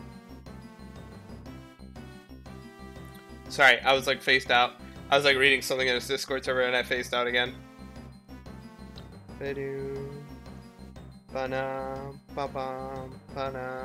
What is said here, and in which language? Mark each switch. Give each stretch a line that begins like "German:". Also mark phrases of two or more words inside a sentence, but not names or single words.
English: Sorry, I was like faced out. I was like reading something in his Discord server and I faced out again. Ba-do. Ba-na. Ba-bum. Ba-na.